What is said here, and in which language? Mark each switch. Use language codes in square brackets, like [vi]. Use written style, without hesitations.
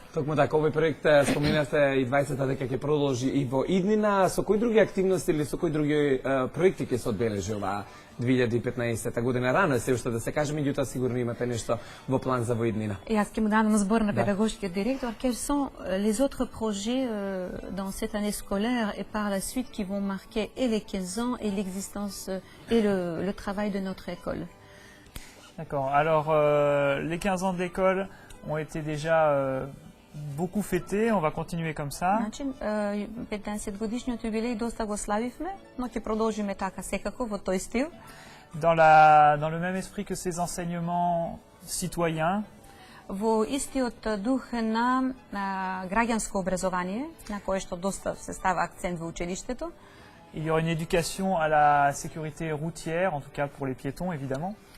[mk] Токму така, овој проект споменавте и 20-та дека ќе продолжи и во иднина. Со кои други активности или со кои други проекти ќе се одбележи оваа 2015 година? Рано е се уште да се каже, меѓутоа сигурно имате нешто во план за во иднина. Јас ќе му дадам збор на педагошкиот директор. [fr] Quels sont les autres projets dans cette année scolaire et par la suite qui vont marquer et les 15 ans et l'existence et le travail de notre école? D'accord. Alors, les 15 ans d'école ont été déjà beaucoup fêtés. On va continuer comme ça. [mk] Значи, 15 годишниот юбилеј доста го славивме, но ќе продолжиме така секако во тој стил. [fr] Dans le même esprit que ces enseignements citoyens, [mk] Во истиот дух на граѓанско образование, на кое што доста се става акцент во училиштето, [fr] il y aura une éducation à la sécurité routière, en tout cas pour les piétons évidemment.